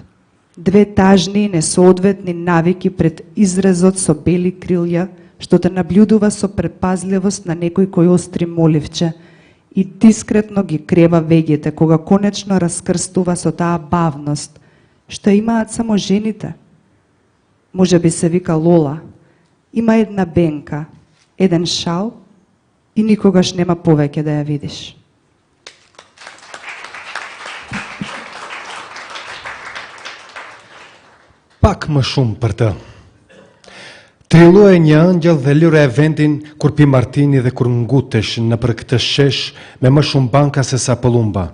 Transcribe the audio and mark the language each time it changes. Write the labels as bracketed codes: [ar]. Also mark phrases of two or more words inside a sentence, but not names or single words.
[mk] Две тажни и несоодветни навики пред изрезот со бели крилја, што те наблюдува со предпазливост на некој кој остри моливче и дискретно ги крева веѓите, кога конечно раскрстува со таа бавност, што имаат само жените. Може би се вика Лола, има една бенка, еден шал и никогаш нема повеќе да ја видиш. [sq] Pak më shumë për të. Trilluaj një ëngjëll dhe lëre e vendin kur pi martini dhe kur ngutesh në për këtë shesh me më shumë banka se sa pëllumba.